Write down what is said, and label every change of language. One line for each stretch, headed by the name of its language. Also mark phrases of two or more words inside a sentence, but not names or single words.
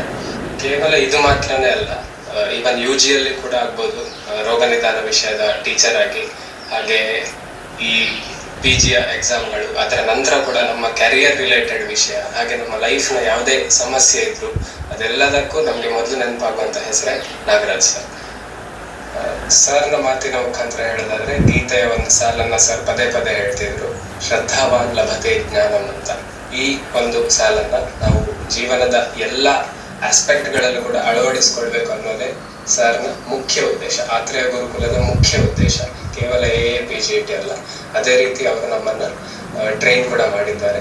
Kannada: ಕೇವಲ ಇದು ಮಾತ್ರನೇ ಅಲ್ಲ, ಈವನ್ UGಯಲ್ಲಿ ಕೂಡ ಆಗ್ಬೋದು ರೋಗ ನಿದಾನ ವಿಷಯದ ಟೀಚರ್ ಆಗಿ, ಹಾಗೆ ಈ PGಯ ಎಕ್ಸಾಮ್ಗಳು, ಅದರ ನಂತರ ಕೂಡ ನಮ್ಮ
English: career related
Kannada: ವಿಷಯ, ಹಾಗೆ ನಮ್ಮ ಲೈಫ್ನ ಯಾವುದೇ ಸಮಸ್ಯೆ ಇದ್ರು ಅದೆಲ್ಲದಕ್ಕೂ ನಮಗೆ ಮೊದಲು ನೆನಪಾಗುವಂಥ ಹೆಸರೇ ನಾಗರಾಜ್ ಸರ್. ಸರ್ನ ಮಾತಿನ ಮುಖಾಂತರ ಹೇಳೋದಾದ್ರೆ ಗೀತೆಯ ಒಂದು ಸಾಲನ್ನ ಸರ್ ಪದೇ ಪದೇ ಹೇಳ್ತಿದ್ರು,
Sanskrit: ಶ್ರದ್ಧಾವಾನ್ ಲಭತೆ ಜ್ಞಾನಂ ಅಂತ.
Kannada: ಈ ಒಂದು ಸಾಲನ್ನ ನಾವು ಜೀವನದ ಎಲ್ಲ ಆಸ್ಪೆಕ್ಟ್ಗಳಲ್ಲೂ ಕೂಡ ಅಳವಡಿಸ್ಕೊಳ್ಬೇಕು ಅನ್ನೋದೇ ಸರ್ನ ಮುಖ್ಯ ಉದ್ದೇಶ, ಆತ್ರೇಯ ಗುರುಕುಲದ ಮುಖ್ಯ ಉದ್ದೇಶ. ಕೇವಲ AIPGT ಅಲ್ಲ, ಅದೇ ರೀತಿ ಅವರು ನಮ್ಮನ್ನ ಟ್ರೈನ್ ಕೂಡ ಮಾಡಿದ್ದಾರೆ.